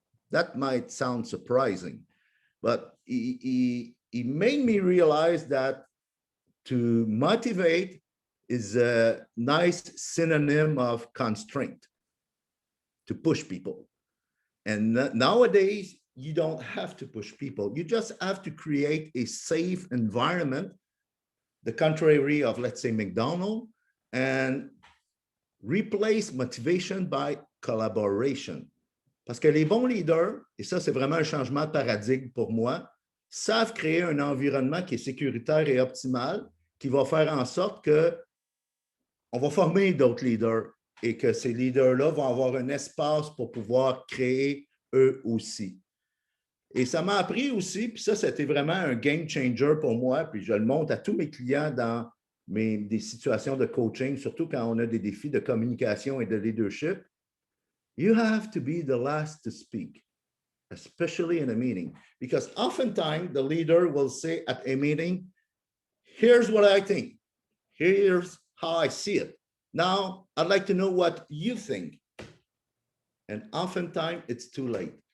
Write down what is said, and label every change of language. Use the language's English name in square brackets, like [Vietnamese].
[English] That might sound surprising, but he made me realize that to motivate is a nice synonym of constraint, to push people. And nowadays, you don't have to push people. You just have to create a safe environment, the contrary of, let's say, McDonald's, and replace motivation by collaboration. [French] Parce que les bons leaders, et ça, c'est vraiment un changement de paradigme pour moi, savent créer un environnement qui est sécuritaire et optimal, qui va faire en sorte qu'on va former d'autres leaders et que ces leaders-là vont avoir un espace pour pouvoir créer eux aussi. Et ça m'a appris aussi, puis ça, c'était vraiment un game changer pour moi, puis je le montre à tous mes clients dans des situations de coaching, surtout quand on a des défis de communication et de leadership. [English] You have to be the last to speak, especially in a meeting, because oftentimes the leader will say at a meeting, here's what I think, here's how I see it. Now, I'd like to know what you think. And oftentimes it's too late.